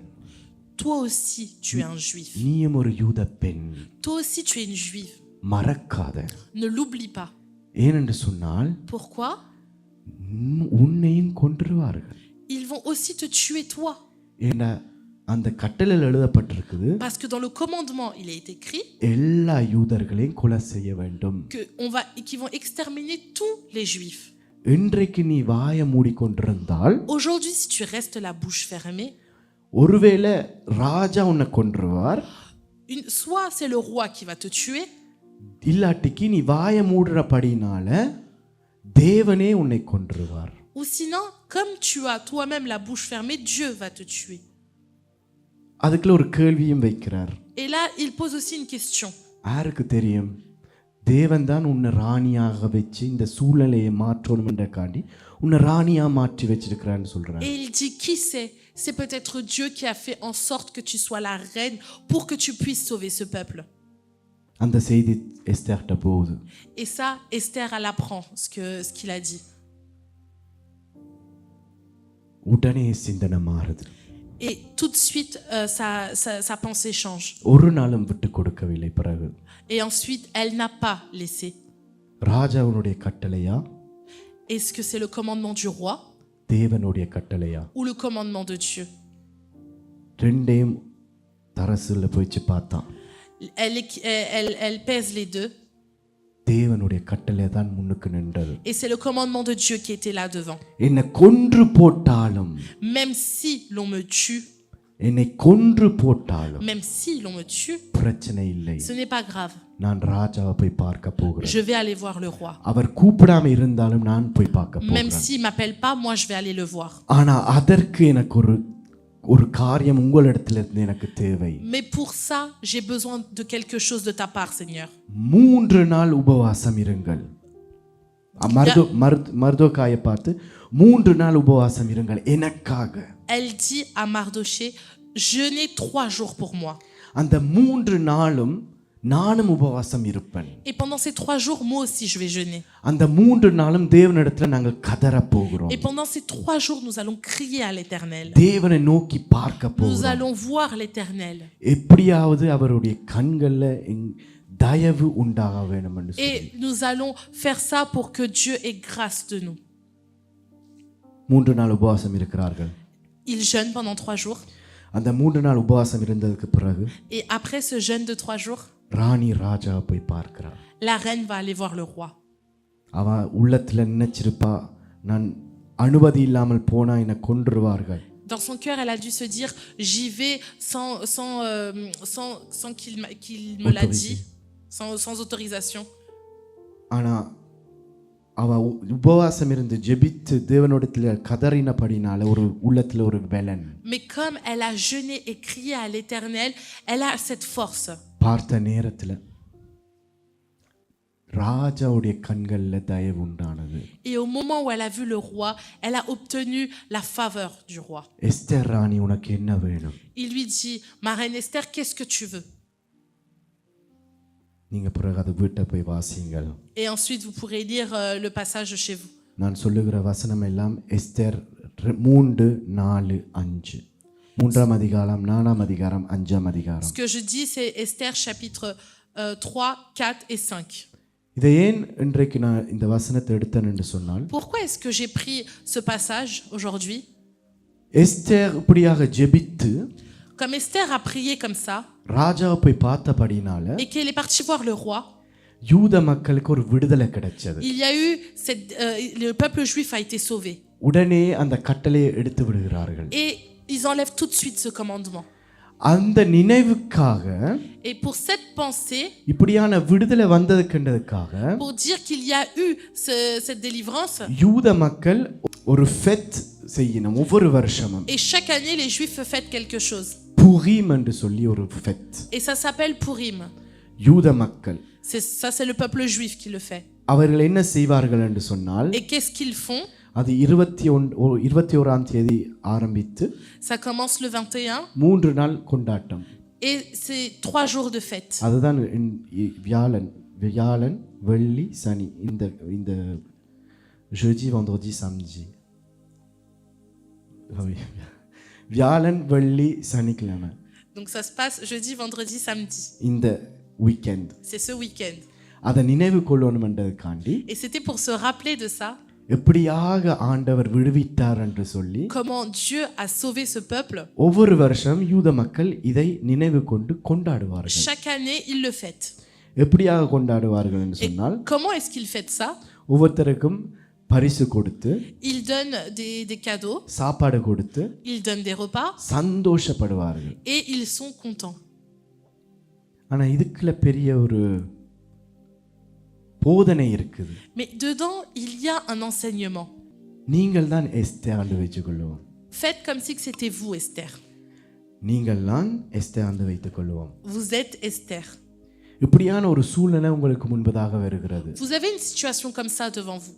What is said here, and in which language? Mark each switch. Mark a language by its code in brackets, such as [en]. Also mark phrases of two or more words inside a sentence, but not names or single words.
[fr] toi aussi tu es un juif. [ta] நீயும் ஒரு யூத பெண், [fr] Toi aussi tu es une juive. [ta] மறக்காத. [fr] Ne l'oublie pas. [ta] ஏனென்று சொன்னால், [fr] Pourquoi? [ta] உன்னையும் கொன்றுவார்கள். [fr] Ils vont aussi te tuer toi. [ta] ஏன்னா அந்த கட்டளையில் எழுதப்பட்டிருக்குது, [fr] Parce que dans le commandement il est écrit [ta] எல்லா யூதர்களையும் கொலை செய்ய வேண்டும். [fr] qu'ils vont exterminer tous les juifs. [ta] இன்றைக்கு நீ வாயை மூடிக்கொண்டிருந்தால், [fr] Aujourd'hui si tu restes la bouche fermée, [ta] ஒருவேளை ராஜா உன்னை கொன்றுவார், [fr] soit c'est le roi qui va te tuer, [ta] இல்லாட்டிக்கு நீ வாயை மூடுறபடினால தேவனே உன்னை கொன்றுவார். [fr] ou sinon comme tu as toi-même la bouche fermée, Dieu va te tuer. [ta] அதுக்குள்ள ஒரு கேள்வியும் வைக்கிறார். [fr] Et là il pose aussi une question. [ta] யாருக்கு தெரியும், தேவன் தான் உன்னை ராணியாக வச்சு இந்த சூழ்நிலையை மாற்றணும் என்றக்காண்டி உன்னை ராணியா மாற்றி வச்சிருக்கிறான்னு சொல்றார். [fr] Et il dit qui sait, c'est peut-être Dieu qui a fait en sorte que tu sois la reine pour que tu puisses sauver ce peuple. [ta] அந்த செய்தி எஸ்தர்ட்ட போகுது. [fr] Et ça Esther elle apprend ce qu'il a dit. [ta] உடனே சிந்தனை மாறுது. [fr] Et tout de suite sa pensée change. [ta] ஒரு நாளும் விட்டு கொடுக்கவில்லை. பிறகு [fr] Et ensuite elle n'a pas laissé. [ta] ராஜாவுடைய கட்டளையா, [fr] Est-ce que c'est le commandement du roi [ta] தேவனுடைய கட்டளையா, [fr] ou le commandement de Dieu? [ta] ரெண்டையும் தரசுல போய்ச்சு பார்த்தா, [fr] elle pèse les deux. [ta] தேவனுடைய கட்டளை தான் முன்னுக்கு நின்றது. [fr] Et c'est le commandement de Dieu qui était là devant. [ta] என்ன கொன்று போட்டாலும், [fr] Même si l'on me tue, [ta] என்னை கொன்று போட்டாலும் [fr] même si l'on me tue, [ta] பிரச்சனை இல்லை. [fr] ce n'est pas grave. [ta] நான் ராஜாவை போய் பார்க்க போகிறேன். [fr] Je vais aller voir le roi. [ta] அவர் கூப்பிடாம இருந்தாலும் நான் போய் பார்க்க [fr] Même [ta] போகிறேன். [fr] s'il m'appelle pas, moi je vais aller le voir. [ta] ஆனா அதற்கு எனக்கு ஒரு காரியம் உங்களிடத்திலிருந்து எனக்கு தேவை. [fr] Mais pour ça, j'ai besoin de quelque chose de ta part, Seigneur. [ta] 3 நாள் உபவாசம் இருங்கள். மர்தோகாயை பார்த்து 3 நாள் உபவாசம் இருங்கள் எனக்காக. [fr] Elle dit à Mardoché, jeûnez 3 jours pour moi. [ta] அந்த 3 நாளும் நானும் உபவாசம் இருப்பேன். [fr] Et pendant ces 3 jours, moi aussi je vais jeûner. [ta] அந்த 3 நாளும் தேவனிடத்தில் நாங்கள் கதற போகிறோம். [fr] Et pendant ces 3 jours, nous allons crier à l'Éternel. [ta] தேவனை நோக்கி பார்க்க [fr] Nous [ta] போகிறோம். [fr] allons voir l'Éternel. [ta] எப்படியாவது அவருடைய கண்கள்ல தயவு உண்டாக வேண்டும் என்று சொல்லி. [fr] Et nous allons faire ça pour que Dieu ait grâce de nous. [ta] 3 நாள் உபவாசம் இருக்கிறார்கள். [fr] Ils jeûnent pendant 3 jours. [ta] அந்த 3 நாள் உபவாசம் இருந்ததுக்கு பிறகு [fr] Et après ce jeûne de 3 jours, [ta] ராணி ராஜாவை போய் பார்க்கிறார். [fr] la reine va aller voir le roi. [ta] அவ உள்ளத்துல நினைச்சிருப்பா, நான் அனுமதி இல்லாமல் போனா என்னை கொன்றுவார்கள். [fr] Dans son cœur, elle a dû se dire, j'y vais sans qu'il me l'a dit, sans autorisation. [ta] ஆனா அவ உபவாசம் இருந்து ஜெபித்து தேவனிடத்துல கதறினபடினால ஒரு உள்ளத்துல ஒரு பலன். [fr] Mais comme elle a jeûné et crié à l'Éternel, elle a cette force. [ta] பார்த்த நேரத்துல ராஜாவுடைய கண்கள்ல தயவு உண்டானது. [fr] Et au moment où elle a vu le roi, elle a obtenu la faveur du roi. [ta] எஸ்தர் ராணி உனக்கு என்ன வேணும்? [fr] Il lui dit, ma reine Esther, qu'est-ce que tu veux? [ta] நீங்க பிறகு அதை வீட்டை போய் வாசிங்கள். [fr] Et ensuite vous pourrez lire le passage chez vous. [ta] நான் சொல்லுகிற வசனம் எல்லாம் எஸ்தர் 3, 4, 5. 3ஆம் அதிகாரம், 4ஆம் அதிகாரம், 5ஆம் அதிகாரம். [fr] Ce que je dis, c'est Esther chapitre 3, 4 et 5. [ta] இதை ஏன் இன்றைக்கு நான் இந்த வசனத்தை எடுத்தேன் என்று சொன்னால், [fr] Pourquoi est-ce que j'ai pris ce passage aujourd'hui? [ta] எஸ்தர் இப்படியாக ஜெபித்து [fr] Comme Esther a prié comme ça, [ta] ராஜாவை போய் பார்த்தபடினால [fr] et qu'elle est partie voir le roi, [ta] யூத மக்களுக்கு ஒரு விடுதலை கிடைச்சது. [fr] il y a eu le peuple juif a été sauvé. [ta] உடனே அந்த கட்டளையை எடுத்து விடுகிறார்கள். [fr] Et ils enlèvent tout de suite ce commandement. [ta] அந்த நினைவுக்காக, [fr] Et pour cette pensée, [ta] இப்படியான விடுதலை வந்ததுக்குன்றதுக்காக [fr] pour dire qu'il y a eu cette délivrance, [ta] யூத மக்கள் ஒரு ஃபெத் செய்யணும் ஒவ்வொரு வருஷமும். [fr] et chaque année les juifs fêtent quelque chose. [ta] புரீம் என்று சொல்லி ஒரு ஃபெத். [fr] Et ça s'appelle Purim. [ta] யூத மக்கள் [fr] C'est le peuple juif qui le fait. [ta] அவர்கள் என்ன செய்வார்கள் என்று சொன்னால், [fr] Et qu'est-ce qu'ils font? [ta] அது 21ஆம் தேதி ஆரம்பித்து [fr] Ça commence le 21 [ta] 3 நாள் கொண்டாட்டம். [fr] et c'est 3 jours de fête. [ta] அதுதான் வியாழன் வெள்ளி சனி, இந்த [fr] jeudi vendredi samedi, [ta] வியாழன் வெள்ளி சனிக்கிழமை, [fr] Donc ça se passe jeudi, vendredi, samedi. [ta] இந்த வீக்கெண்ட். [fr] C'est ce week-end. [ta] அதை நினைவு கொள்ளணும்ன்றதுக்காண்டி [fr] Et c'était pour se rappeler de ça, [ta] எப்படியாக ஆண்டவர் விடுவித்தார் என்று சொல்லி [fr] comment Dieu a sauvé ce peuple. [ta] ஒவ்வொரு வருஷம் யூத மக்கள் இதை நினைவு கொண்டு கொண்டாடுவார்கள். [fr] Chaque année, ils le fêtent. [ta] எப்படியாக கொண்டாடுவார்கள் என்று [fr] Et [ta] சொன்னால், [fr] comment est-ce qu'ils fêtent ça? [ta] ஒவ்வொருத்தருக்கும் பரிசு கொடுத்து, [fr] Ils donnent des cadeaux, [ta] சாப்பாடு கொடுத்து [fr] ils donnent des repas [ta] சந்தோஷப்படுவார்கள். [fr] et ils sont contents. [ta] ஆனா இதுக்குள்ள பெரிய ஒரு போதனை இருக்குது. [fr] Mais dedans, il y a un enseignement. [ta] நீங்கள் தான் எஸ்தேர் வைத்துக்கொள்வோம். [fr] Faites comme si que c'était vous, Esther. [ta] நீங்கள் தான் எஸ்தேர் வைத்துக்கொள்வோம். [fr] Vous êtes Esther. [ta] இப்படியான ஒரு சூழ்நிலை உங்களுக்கு முன்பதாக வருகிறது. [fr] Vous avez une situation comme ça devant vous.